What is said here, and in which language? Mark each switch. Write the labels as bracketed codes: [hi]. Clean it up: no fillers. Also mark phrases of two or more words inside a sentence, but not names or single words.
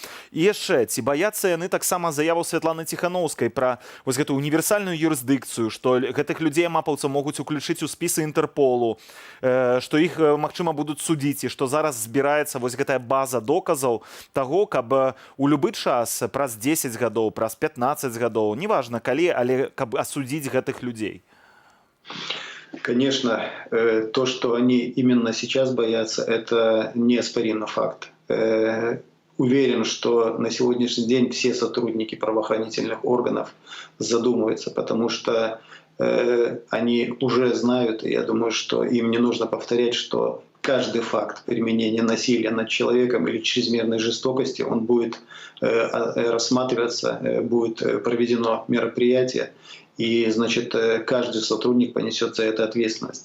[be] І яшчэ, ці баяцца яны таксама заяву Святланы Ціханаўскай пра вось гэтую універсальную юрысдыкцыю, што гэтых людзей мапаўцаў могуць уключыць у спісы Інтэрполу, што іх, магчыма, будуць судзіць, і што зараз збіраецца вось гэтая база доказаў таго, каб у любы час, праз 10 гадоў, праз 15 гадоў, неважна калі, але каб асудзіць гэтых людзей. [ru] Конечно, то, что они именно сейчас боятся, это неоспоримый факт. Уверен, что на сегодняшний день все сотрудники правоохранительных органов задумываются, потому что они уже знают, и я думаю, что им не нужно повторять, что каждый факт применения насилия над человеком или чрезмерной жестокости, он будет рассматриваться, будет проведено мероприятие, и, значит, каждый сотрудник понесет за это ответственность.